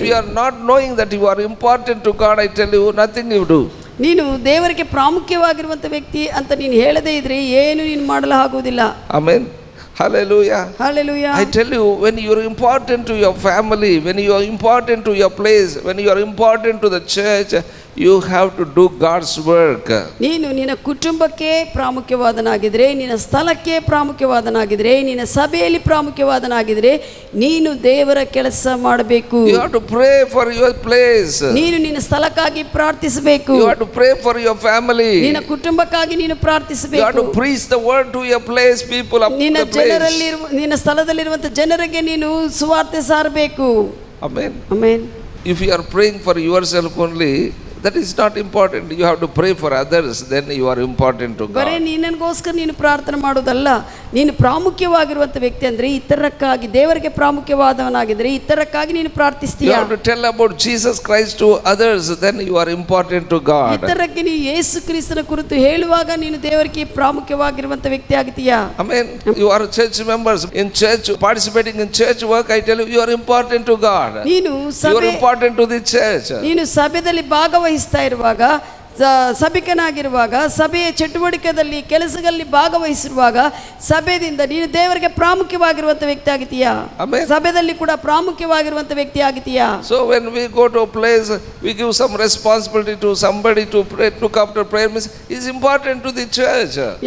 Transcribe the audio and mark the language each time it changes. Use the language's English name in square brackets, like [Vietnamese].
[English] If you are not knowing that you are important to God, I tell you, nothing you do. [Kannada] ನೀನು ದೇವರಿಗೆ ಪ್ರಾಮುಖ್ಯವಾಗಿರುವಂತ ವ್ಯಕ್ತಿ ಅಂತ ನೀನು ಹೇಳದೇ ಇದ್ರೆ ಏನು ನೀನು ಮಾಡಲು ಆಗುವುದಿಲ್ಲ. [English] Amen. Hallelujah. [Kannada] Hallelujah. [English] I tell you, when you are important to your family, when you are important to your place, when you are important to the church, you have to do God's work. [Kannada] ನೀನು ನಿನ್ನ ಕುಟುಂಬಕ್ಕೆ ಪ್ರಾಮುಖ್ಯವಾದನಾಗಿದ್ರೆ, ನಿನ್ನ ಸ್ಥಳಕ್ಕೆ ಪ್ರಾಮುಖ್ಯವಾದನಾಗಿದ್ರೆ, ನಿನ್ನ ಸಭೆಯಲ್ಲಿ ಪ್ರಾಮುಖ್ಯವಾದನಾಗಿದ್ರೆ ನೀನು ದೇವರ ಕೆಲಸ ಮಾಡಬೇಕು. [English] You have to pray for your place. [Kannada] ನೀನು ನಿನ್ನ ಸ್ಥಳಕ್ಕಾಗಿ ಪ್ರಾರ್ಥಿಸಬೇಕು. [English] You have to pray for your family. [Kannada] ನಿನ್ನ ಕುಟುಂಬಕ್ಕಾಗಿ ನೀನು [English] You have [Kannada] ಪ್ರಾರ್ಥಿಸಬೇಕು. [English] to preach the word to your place, people of [Kannada] ನಿನ್ನ [English] the place. [Kannada] ನಿನ್ನ ಸ್ಥಳದಲ್ಲಿರುವಂತ ಜನರಿಗೆ ನೀನು ಸುವಾರ್ತೆ ಸಾರಬೇಕು. [English] Amen. [Kannada] Amen. [English] If you are praying for yourself only, that is not important. You have to pray for others, then you are important to [Kannada] ಬರೇ [English] God. [Kannada] ನಿನ್ನಗೋಸ್ಕರ ನೀನು ಪ್ರಾರ್ಥನೆ ಮಾಡೋದಲ್ಲ, ನೀನು ಪ್ರಾಮುಖ್ಯವಾಗಿರುವಂತ ವ್ಯಕ್ತಿ ಅಂದ್ರೆ ಇತರಕ್ಕಾಗಿ, ದೇವರಿಗೆ ಪ್ರಾಮುಖ್ಯವಾದವನಾಗಿದ್ರೆ ಇತರಕ್ಕಾಗಿ ನೀನು [English] You [Kannada] ಪ್ರಾರ್ಥಿಸ್ತೀಯ. [English] have to tell about Jesus Christ to others, then you are important to God. [Kannada] ಇತರಕ್ಕೆ ನೀನು ಯೇಸು ಕ್ರಿಸ್ತನ ಕುರಿತು ಹೇಳುವಾಗ ನೀನು ದೇವರಿಗೆ ಪ್ರಾಮುಖ್ಯವಾಗಿರುವಂತ ವ್ಯಕ್ತಿ ಆಗ್ತೀಯಾ. [English] Amen. You are church members in church, participating in church work. I tell you, you are important to God. [Kannada] ನೀನು [English] You are important to the church. [Kannada] ನೀನು ಸಭೆಯಲ್ಲಿ ಭಾಗವಹಿಸ್ತಾ ಇರುವಾಗ, ಸಭಿಕನಾಗಿರುವಾಗ, ಸಭೆಯ ಚಟುವಟಿಕೆಯಲ್ಲಿ ಕೆಲಸಗಳಲ್ಲಿ ಭಾಗವಹಿಸಿರುವಾಗ ಸಭೆಯಿಂದ ನೀನು ದೇವರಿಗೆ ಪ್ರಾಮುಖ್ಯವಾಗಿರುವಂತ ವ್ಯಕ್ತಿ ಆಗಿದೀಯಾ. [English] Amen. [Kannada] ಸಭೆಯಲ್ಲಿ ಕೂಡ ಪ್ರಾಮುಖ್ಯವಾಗಿರುವಂತ ವ್ಯಕ್ತಿ ಆಗಿದೀಯಾ. [English] So when we go to a place, we give some responsibility to somebody to pray, look after prayer means is important to the church.